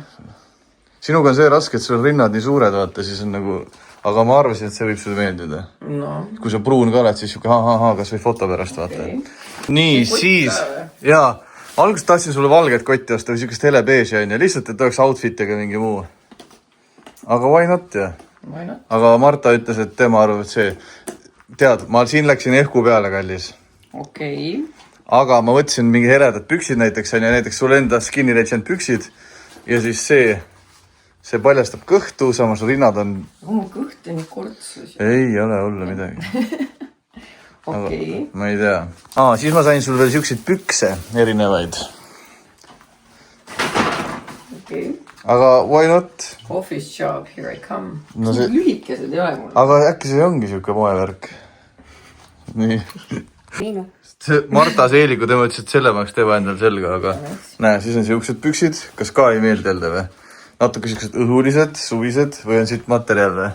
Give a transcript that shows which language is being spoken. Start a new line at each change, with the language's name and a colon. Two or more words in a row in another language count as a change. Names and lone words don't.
Estonian: Sinuga on see raske, et sul rinnad nii suured, vaata, siis on nagu. Aga ma arvasin, et see võib sulle meeldida. No. Kui sa pruun ka oled, siis siuke kas või foto pärast vaata. Nii, siis. Jaa, alguses tahtsin sulle valget kotti osta või siukest helebeeži on ja lihtsalt, et oleks outfit ega mingi muu. Aga
English: why not,
Estonian: jah?
English: Why not?
Estonian: Aga Marta ütles, et tema arvab, et see. Tead, ma siin läksin ehku peale, kallis. Okei. Aga ma võtsin mingi heledad püksid näiteks on ja näiteks sul enda
English: skinny legend
Estonian: püksid ja siis see paljastab kõhtu, samas rinnad on. Mu kõht on kortsus. Ei ole olla midagi. Okei. Ma ei tea. Siis ma sain sul veel siukseid pükse erinevaid. Okei.
English: Aga why not? Office job, here I come.
Estonian: No see lühikesed ei ole mul. Aga äkki see ongi siuke moevärk. Nii. Minu. Marta Seeliku, tema ütles, et selle ma oleks teba endal selga, aga näe, siis on siuksed püksid. Kas ka ei meeldi elde või? Natuke siuksed õhulised, suvised või on siit materjal või?